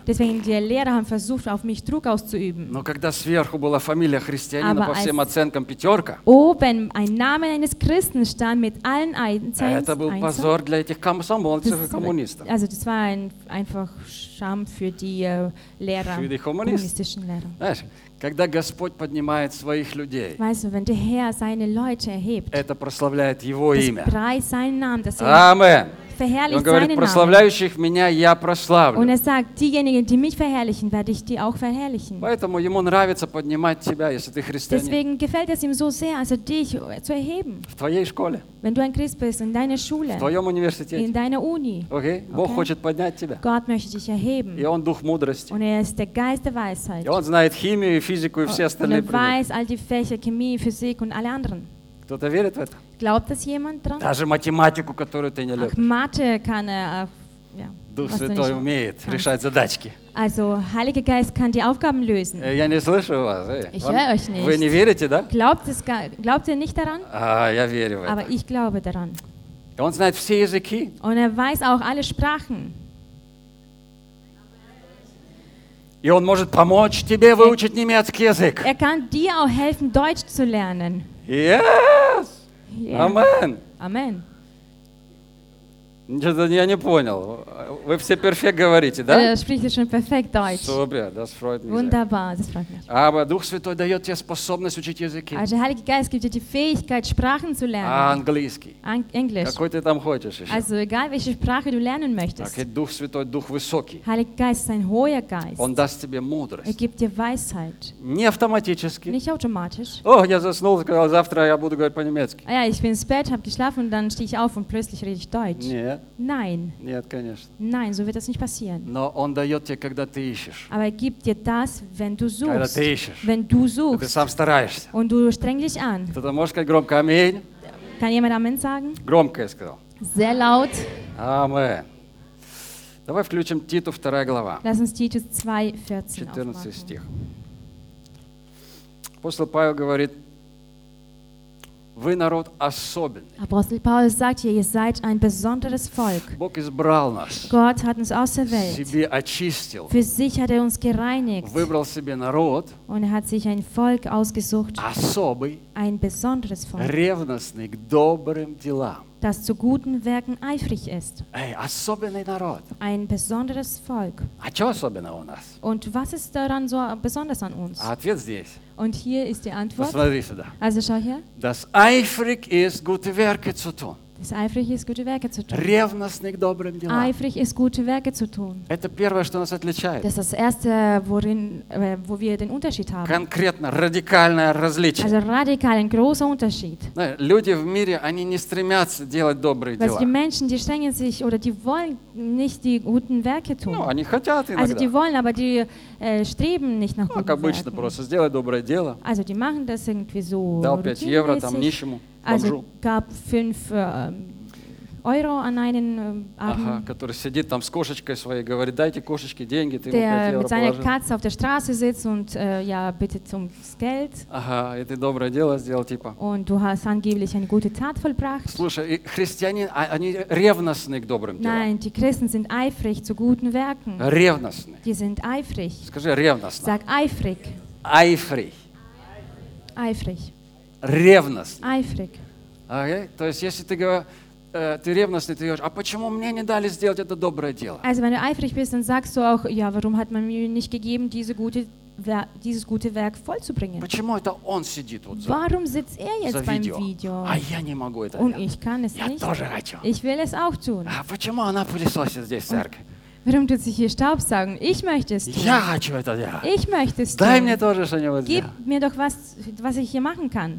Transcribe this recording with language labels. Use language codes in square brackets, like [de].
[de] Deswegen die Lehrer haben versucht, auf mich Druck auszuüben. [ru] Но когда сверху была фамилия христианина [de] Aber [ru] по всем оценкам пятерка. [de] Oben ein Name eines Christen stand mit allen Einzelnen. [ru] Это был позор для этих комсомольцев и коммунистов. [de] Also das war einfach Scham für die Lehrer. Für die kommunistischen Lehrer. [ru] Когда Господь поднимает своих людей, [de] weißt du, wenn der Herr seine Leute erhebt, [ru] это прославляет Его имя. [de] Das preist seinen Namen, das [ru] Он говорит, прославляющих [de] Namen. [ru] Меня я прославлю. [de] Und sagt, diejenigen, die mich verherrlichen, werde ich die auch verherrlichen. [ru] Поэтому ему нравится поднимать тебя, если ты христианин. [de] Deswegen gefällt es ihm so sehr, also dich zu erheben. [ru] В твоей школе. [de] Wenn du ein Christ bist, in deiner Schule. [ru] В твоем университете. [de] In deiner Uni. [ru] Okay. Бог хочет поднять тебя. [de] Gott möchte dich erheben. [ru] И он дух мудрости. [de] Und er ist der Geist der Weisheit. [ru] И он знает химию и физику и все остальные. [de] Und er weiß all die Fächer, Chemie, Physik und alle anderen. [ru] Кто-то верит в это? [de] Glaubt das jemand dran? [ru] Даже математику, которую ты не любишь. [de] Mathe kann er, [ru] Дух Святой умеет решать задачки. [de] Also, Heiliger Geist kann die Aufgaben lösen. [ru] Я не слышу вас. [de] Ich höre euch nicht. [ru] Вы не верите, да? [de] Glaubt ihr nicht daran? [ru] Я верю в [de] это. Aber ich glaube daran. [ru] И он знает все языки. [de] Und er weiß auch alle Sprachen. [ru] И он может помочь тебе выучить немецкий язык. [de] Er kann dir auch helfen, Deutsch zu lernen. [en] Yes! Yeah. Amen. Amen. [ru] Я не понял. Вы все перфект говорите, да? [de] Sprichst du schon perfekt Deutsch. Super, das freut mich. Wunderbar, das freut mich. [ru] Aber Дух Святой дает тебе способность учить языки. [de] Also der Heilige Geist gibt dir die Fähigkeit, Sprachen zu lernen. [ru] Английский. [en] English. [ru] Какой ты там хочешь еще? [de] Also egal welche Sprache du lernen möchtest. [ru] Okay, Дух Святой, Дух высокий. [de] Heiliger Geist ist ein hoher Geist. [ru] Он даст тебе мудрость. [de] Er gibt dir Weisheit. [ru] Не автоматически. [de] Nicht automatisch. [ru] О, я заснул, сказал, завтра я буду говорить по-немецки. [de] Ah, ja, ich bin ins Bett, habe geschlafen und dann stehe ich auf und plötzlich rede ich Deutsch. Nee. Nein. [ru] Нет, конечно. [de] Nein, so wird das nicht passieren. [ru] Но он дает тебе, когда ты ищешь. [de] Aber er gibt dir das, wenn du suchst. [ru] Когда ты ищешь. [de] Wenn du suchst. [ru] Ты сам стараешься. [de] Und du streng dich an. [ru] Кто-то может сказать громко «Аминь»? [de] Kann jemand «Амин» sagen? [ru] Громко я сказал. [de] Sehr laut. [ru] Амин. Давай включим Титу, 2 глава. [de] Lass uns Titus 2:14 aufmachen. [ru] 14 стих. Апостол Павел говорит: Вы народ особенный. [de] Апостол Павел sagt hier, ihr seid ein besonderes Volk. [ru] Бог избрал нас. [de] Gott hat uns auserwählt. [ru] Себе очистил. [de] Für sich hat uns gereinigt. [ru] Выбрал себе народ. [de] Und hat sich ein Volk ausgesucht. [ru] Особый. [de] Ein besonderes Volk. [ru] Ревностный к добрым делам. [de] Das zu guten Werken eifrig ist. [ru] Ey, особенный народ. [de] Ein besonderes Volk. [ru] А что особенного у нас? [de] Und was ist daran so besonders an uns? [ru] Ответ здесь. [de] Und hier ist die Antwort. Also schau her. Das eifrig ist, gute Werke zu tun. Das eifrig ist, gute Werke zu tun. [ru] Ревностный к добрым делам. [de] Eifrig ist, gute Werke zu tun. [ru] Это первое, что нас отличает. [de] Das ist das Erste, worin, wo wir den Unterschied haben. [ru] Конкретно, радикальное различие. [de] Also radikal, ein großer Unterschied. [ru] Люди в мире, они не стремятся делать добрые дела. [de] Also die Menschen, die strengen sich, oder die wollen nicht die guten Werke tun. [ru] Ну, они хотят иногда. [de] Also die wollen, aber die streben nicht nach guten [ru] как обычно, [de] Werken. [ru] Просто сделать доброе дело. [de] Also die machen das irgendwie so [ru] Дал 5 евро там нищему. [de] Also gab 5 Euro an einen [ru] который сидит там с кошечкой своей, говорит, дайте кошечке деньги, ты [de] Der mit seiner Katze auf der Straße sitzt und ja, bittet ums Geld. [ru] Ага, и ты доброе дело сделал, типа. [de] Und du hast angeblich eine gute Tat vollbracht. [ru] Слушай, христиане, они ревностны к добрым делам. [de] Nein, die Christen sind eifrig zu guten Werken. [ru] Ревностны. [de] Die sind eifrig. [ru] Скажи, ревностно. [de] Sag eifrig. Eifrig. Eifrig. [ru] Ревностный. [de] Eifrig. Okay? [ru] То есть, если ты говоришь, ты ревностный, ты говоришь, а почему мне не дали сделать это доброе дело? [de] Also, wenn du eifrig bist, dann sagst du auch, ja, warum hat man mir nicht gegeben, dieses gute Werk vollzubringen? [ru] Почему это он сидит вот за? [de] Warum sitzt er jetzt beim Video? Video? [ru] А я не могу это. [de] Und ich kann es [ru] я [de] nicht. [ru] Я тоже хочу. [de] Ich will es auch tun. [ru] А почему она пылесосит здесь в церкви? [de] Warum tut sich hier Staub sagen? Ich möchte es tun. Ich möchte es tun. [ru] Тоже, [de] Gib mir doch was, was ich hier machen kann.